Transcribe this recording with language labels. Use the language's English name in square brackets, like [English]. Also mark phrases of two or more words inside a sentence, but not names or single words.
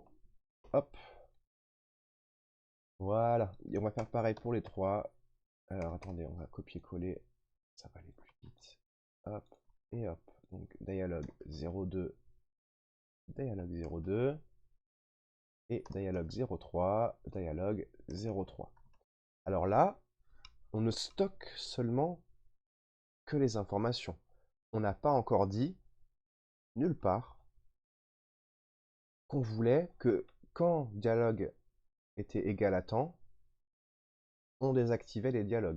[French] Hop. Voilà. Et on va faire pareil pour les trois. Alors attendez, on va copier-coller. Ça va aller plus vite. Hop. Et hop. Donc dialog 02. Dialog 02. Et dialog 03. Dialog 03. Alors là, on ne stocke seulement que les informations. On n'a pas encore dit, nulle part, qu'on voulait que quand dialogue était égal à temps, on désactivait les dialogues.